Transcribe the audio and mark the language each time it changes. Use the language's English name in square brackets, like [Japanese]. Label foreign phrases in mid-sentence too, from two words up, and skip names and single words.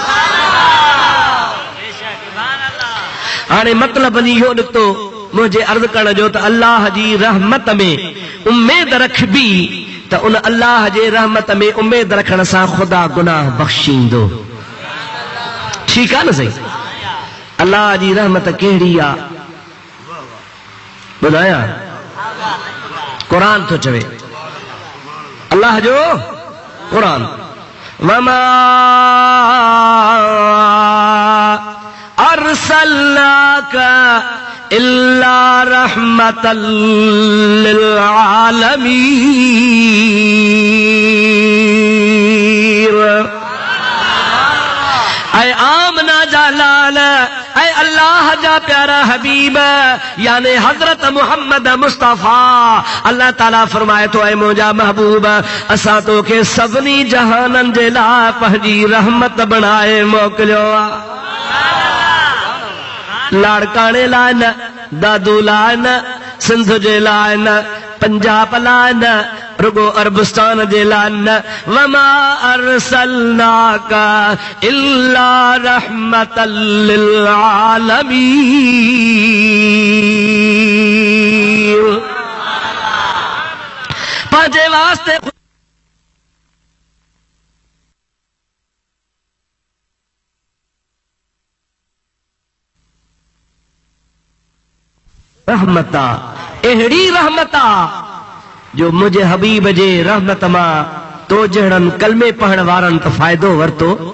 [Sindhi] हाणे मतिलबु इहो निकितो मुंहिंजे अर्ज़ु करण जो त अल्लाह जी रहमत में उमेद रखबी त उन अल्लाह जे रहमत में उमेद रखण सां ख़ुदा गुनाह बख़्शींदो। ठीकु आहे न सही। अल्लाह जी रहमत कहिड़ी आहे ॿुधायां, क़ुरान थो चवे, अल्लाह जो क़ुरान, [Arabic] وما أرسلناك إلا رحمة للعالمين. [Sindhi] ऐ आमना जालाल, ऐ अल्लाह जा प्यारा हबीब, यानी हजरत मोहम्मद मुस्तफ़ा, अल्लाह ताला फरमाए तो ऐ मुंहिंजा महबूब, असां तोखे सभिनी जहाननि जे लाइ पंहिंजी रहमत बणाए मोकिलियो आहे। लाड़काणे लाइ न, दादू लाइ न, सिंध जे लाइ न, पंजाब लाइ न, रुगो अरबस्तान जे लाइ न। [Arabic] وما أرسلناك إلا رحمة للعالمين. [Sindhi] पंहिंजे वास्ते रहमत आहे, अहिड़ी रहमत आहे जो मुंहिंजे हबीब जे रहमत मां तो जहिड़नि कलमे पढ़ण वारनि त फ़ाइदो वरितो,